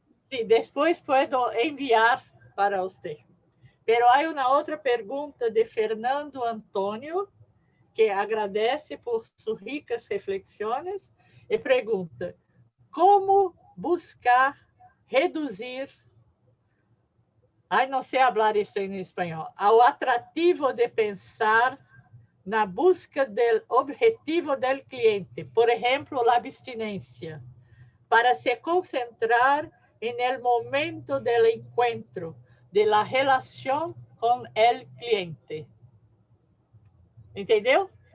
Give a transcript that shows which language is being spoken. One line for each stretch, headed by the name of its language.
Spanish: Sí, después puedo enviar para usted. Pero hay una otra pregunta de Fernando Antônio, que agradece por sus ricas reflexiones
Portuguese: e pergunta: como buscar reduzir, não sei falar isso em espanhol, ao atrativo de pensar
Spanish: na busca del objetivo del cliente, por ejemplo, la abstinencia,
Portuguese: para se concentrar
Spanish: en el momento del encuentro, de la relación con el cliente.
Portuguese: ¿Entendeu?